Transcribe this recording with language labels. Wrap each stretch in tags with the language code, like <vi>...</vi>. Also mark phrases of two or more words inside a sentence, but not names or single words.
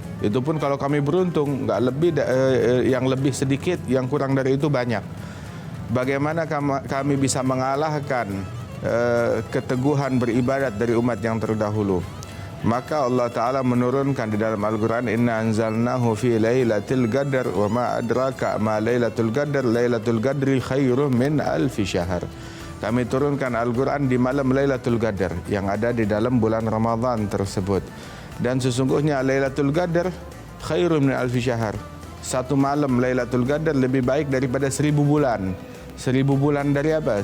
<id>Itu pun kalau kami beruntung, enggak lebih, yang lebih sedikit, yang kurang dari itu banyak. Bagaimana kami bisa mengalahkan keteguhan beribadat dari umat yang terdahulu? Maka Allah Ta'ala menurunkan di dalam Al-Quran,</id> <ar>إنا أنزلناه في ليلة القدر وما أدراك ما ليلة القدر ليلة القدر خير من ألف شهر.</ar> <id>Kami turunkan Al-Quran di malam Laylatul Qadar yang ada di dalam bulan Ramadan tersebut. Dan sesungguhnya Laylatul Qadar</id> <ar>خير من ألف شهر.</ar> <id>1 malam Laylatul Qadar lebih baik daripada 1000 bulan. 1000 bulan dari apa?</id>